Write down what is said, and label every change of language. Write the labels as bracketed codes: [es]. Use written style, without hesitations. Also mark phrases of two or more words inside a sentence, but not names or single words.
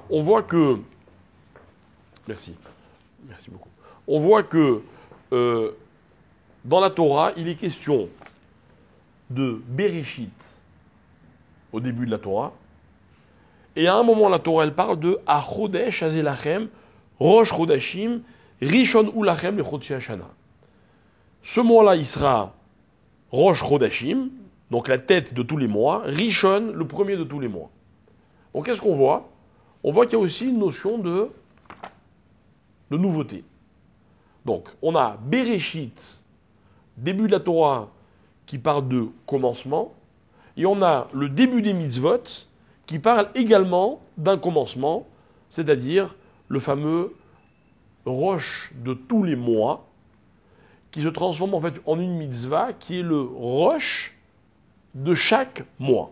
[fr] On voit que. Merci. Merci beaucoup. On voit que dans la Torah, il est question de Bereshit au début de la Torah. Et à un moment, la Torah, elle parle de [he] החודש הזה לכם, ראש חדשים, ראשון הוא לכם, לחדשי השנה. [fr] Ce mois-là, il sera [he] ראש חדשים, [fr] donc la tête de tous les mois, Rishon, le premier de tous les mois. Donc qu'est-ce qu'on voit? On voit qu'il y a aussi une notion de nouveauté. Donc, on a Bereshit, début de la Torah, qui parle de commencement, et on a le début des mitzvot, qui parle également d'un commencement, c'est-à-dire le fameux rosh de tous les mois, qui se transforme en fait en une mitzvah, qui est le rosh de chaque mois.